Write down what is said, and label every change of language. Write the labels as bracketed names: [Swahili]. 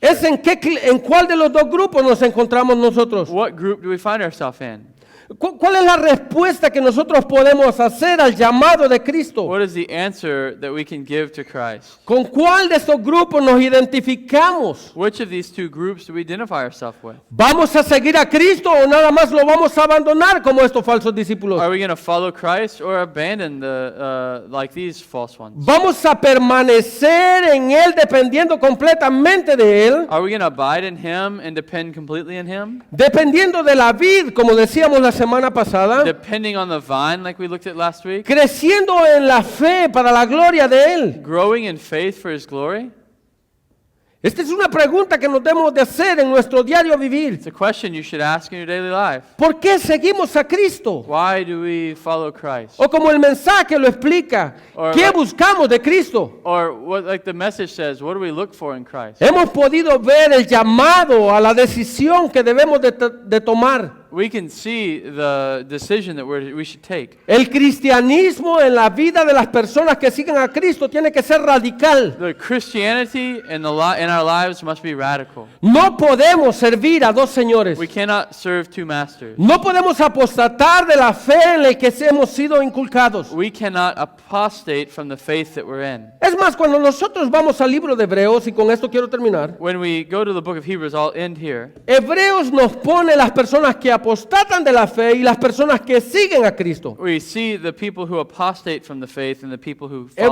[Spanish] es [English] Church? [Spanish] en cuál de los dos grupos nos encontramos nosotros. [English] What group do we find ourselves in? [Spanish] ¿Cuál es la respuesta que nosotros podemos hacer al llamado de Cristo? [English] What is the answer that we can give to Christ? [Spanish] ¿Con cuál de estos grupos nos identificamos? [English] Which of these two groups do we identify ourselves with? [Spanish] ¿Vamos a seguir a Cristo o nada más lo vamos a abandonar como estos falsos discípulos? [English] Are we going to follow Christ or abandon like these false ones? [Spanish] ¿Vamos a permanecer en Él dependiendo completamente de Él? [English] Are we going to abide in Him and depend completely in Him? [Spanish] Dependiendo de la vid, como decíamos la semana pasada, [English] Depending on the vine like we looked at last week? [Spanish] creciendo en la fe para la gloria de Él. [English] Growing in faith for His glory? [Spanish] Esta es una pregunta que nos debemos de hacer en nuestro diario vivir. [English] It's a question you should ask in your daily life. [Spanish] ¿Por qué seguimos a Cristo? [English] Why do we follow Christ? [Spanish] O como el mensaje lo explica, [English] Or [Spanish] ¿qué [English] like- [Spanish] buscamos de Cristo? [English] Or what, like the message says, what do we look for in Christ? [Spanish] Hemos podido ver el llamado a la decisión que debemos de tomar. [English] We can see the decision that we should take. [Spanish] El cristianismo en la vida de las personas que siguen a Cristo tiene que ser radical. [English] The Christianity in our lives must be radical. [Spanish] No podemos servir a dos señores. [English] We cannot serve two masters. [Spanish] No podemos apostatar de la fe en la que hemos sido inculcados. [English] We cannot apostate from the faith that we're in. [Spanish] Es más, cuando nosotros vamos al libro de Hebreos, y con esto quiero terminar, [English] When we go to the book of Hebrews, I'll end here. [Spanish] Hebreos nos pone las personas que apostatan de la fe y las personas que siguen a Cristo. [English] We see the people who apostate from the faith and the people who follow